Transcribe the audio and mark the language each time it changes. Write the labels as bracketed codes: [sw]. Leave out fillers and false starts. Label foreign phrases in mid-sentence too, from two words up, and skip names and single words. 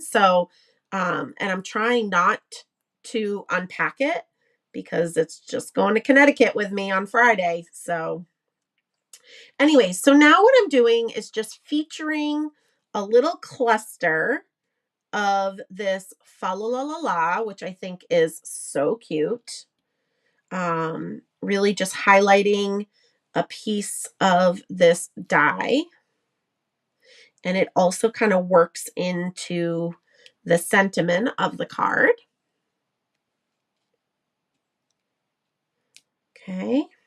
[en] So, and I'm trying not to unpack it because it's just going to Connecticut with me on Friday. So anyway, so now what I'm doing is just featuring a little cluster of this fa la la la la, which I think is so cute. Really just highlighting a piece of this die. And it also kind of works into the sentiment of the card. Okay.